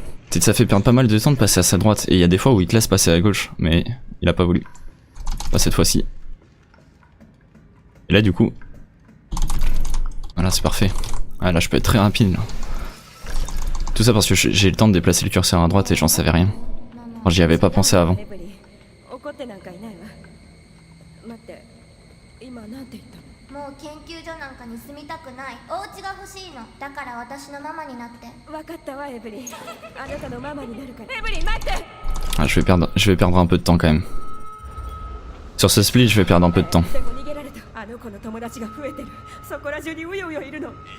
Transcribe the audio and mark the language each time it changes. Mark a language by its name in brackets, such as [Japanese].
[French] Peut-être ça fait perdre pas mal de temps de passer à sa droite, et il y a des fois où il te laisse passer à gauche, mais il a pas voulu. Pas cette fois-ci. Et là du coup... Voilà c'est parfait. Ah là je peux être très rapide là. Tout ça parce que j'ai le temps de déplacer le curseur à droite et j'en savais rien. Enfin, j'y avais pas pensé avant. [Japanese] エブリン、怒ってなんかいないわ。待って、今なんて言ったの？もう研究所なんかに住みたくない。お家が欲しいの。だから私のママになって。わかったわエブリン。あなたのママになるから。エブリン待って。 [French] Ah, je vais perdre un peu de temps quand même. Sur ce split, je vais perdre un peu de temps. [Japanese] でも逃げられた。あの子の友達が増えてる。そこら中にうようよいるの。